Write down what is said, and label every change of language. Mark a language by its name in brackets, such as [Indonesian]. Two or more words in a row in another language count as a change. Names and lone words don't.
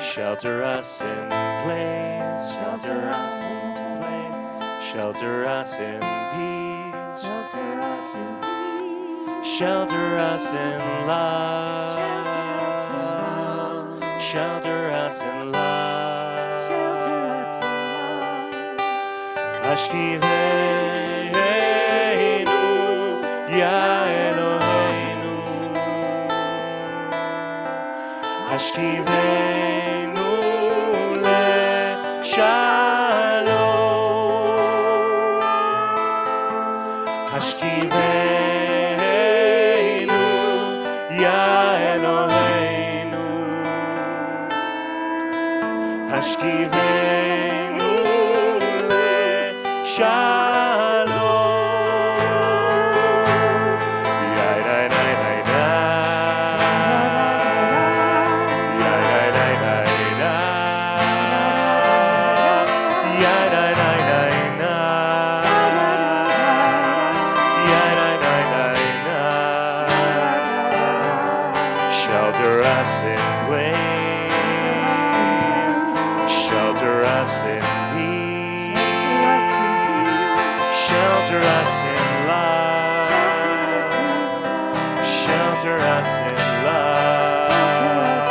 [English] Shelter us in place. Shelter us in place. Shelter us in peace. Shelter us in peace. Shelter us in love. Shelter us in love. Shelter us in love. Shelter us in love. [Hebrew] השכיבנו, יה אלוהינו. השכיבנו לשלום. השכיבנו, יה אלוהינו. השכיבנו לשלום. Yai dai dai dai dai. Yai dai dai dai dai. Yai dai dai dai dai. Yai dai dai dai dai. [English] Shelter us in place. Shelter us in peace. Shelter us in love. Shelter us in love.